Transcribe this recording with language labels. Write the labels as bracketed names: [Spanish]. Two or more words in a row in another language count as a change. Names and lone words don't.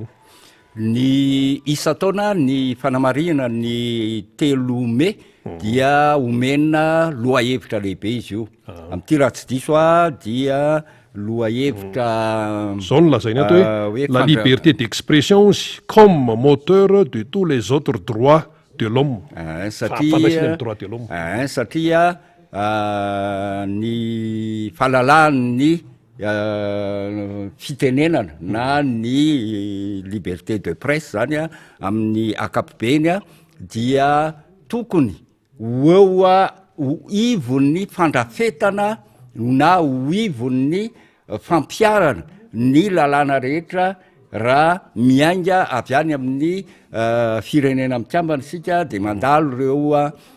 [Malagasy] ny isa taona ny fanamarihana ny telome dia omena loha hevitra lehibe izy io amin'ity raha tsy diso dia loha hevitra zao no lazainy ato hoe [French] la liberté d'expression comme moteur de tous les autres droits de l'homme [Malagasy] satria ny fahalalahany fitenenana na ny [French] liberté de presse [Malagasy] zany a amin'ny akapobeny a dia tokony oa ivon'ny fandrafetana na ho ivon'ny fampiarana ny lalàna rehetra raha miainga avy any amin'ny firenena mikambana sika de mandalo reo